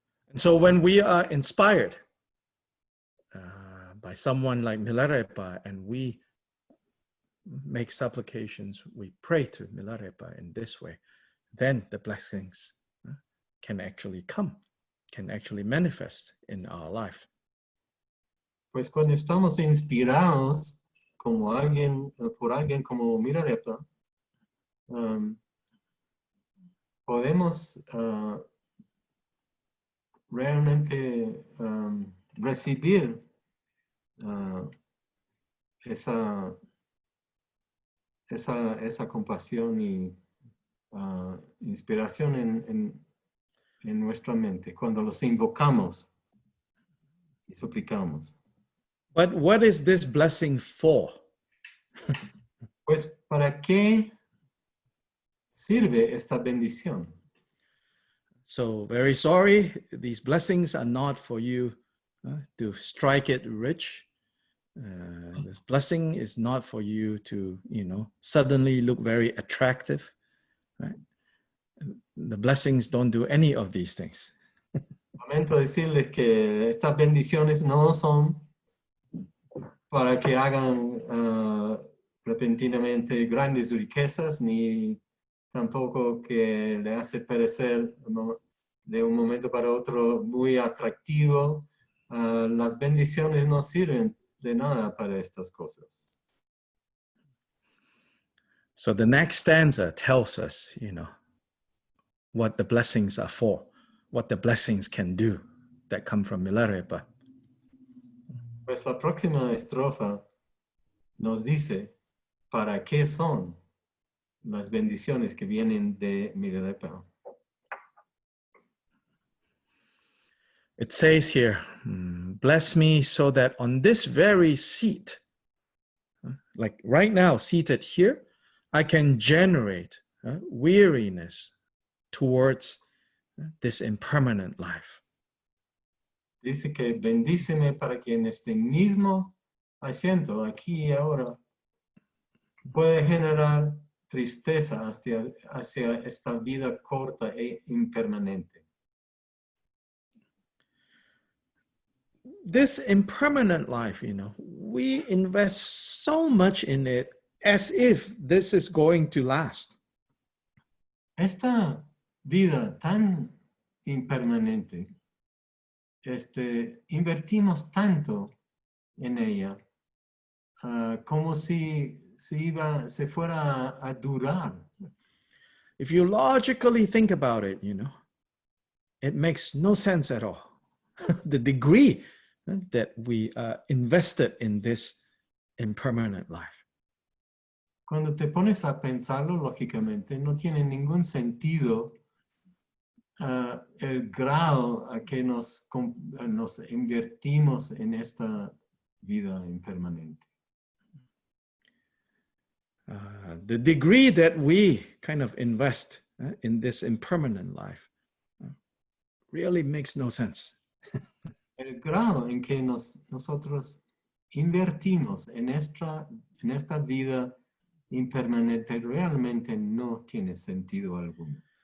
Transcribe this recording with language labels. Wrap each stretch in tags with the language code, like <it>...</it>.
<en>And so when we are inspired by someone like Milarepa and we make supplications, we pray to Milarepa in this way, then the blessings can actually come, can actually manifest in our life.</en> <es>Pues cuando estamos inspirados como por alguien como Milarepa, podemos realmente recibir esa compasión y inspiración en nuestra mente cuando los invocamos y suplicamos.</es> <en>But what is this blessing for?</en> <es>Pues, ¿para qué sirve esta bendición?</es> <en>So very sorry, these blessings are not for you to strike it rich. This blessing is not for you to, suddenly look very attractive. Right? The blessings don't do any of these things.</en> <es>Lamento decirles que estas bendiciones no son para que hagan repentinamente grandes riquezas, ni tampoco que le hace parecer de un momento para otro muy atractivo. Las bendiciones no sirven de nada para estas cosas.</es> <en>So the next stanza tells us, what the blessings are for, what the blessings can do that come from Milarepa.</en> <es>Pues la próxima estrofa nos dice para qué son las bendiciones que vienen de Milarepa.</es> <en>It says here, bless me so that on this very seat, like right now seated here, I can generate weariness towards this impermanent life.</en> <es>Dice que bendíceme para que en este mismo asiento, aquí y ahora, pueda generar tristeza hacia esta vida corta e impermanente.</es> <en>This impermanent life, we invest so much in it as if this is going to last.</en> <es>Esta vida tan impermanente, invertimos tanto en ella, como si se fuera a durar.</es> <en>If you logically think about it, it makes no sense at all. The degree that we are invested in this impermanent life.</en> <es>Cuando te pones a pensarlo lógicamente, no tiene ningún sentido el grado a que nos invertimos en esta vida impermanente.</es> <en>The degree that we kind of invest in this impermanent life really makes no sense.</en> <es>El grado en que nosotros invertimos en esta vida impermanente realmente no tiene sentido alguno.</es>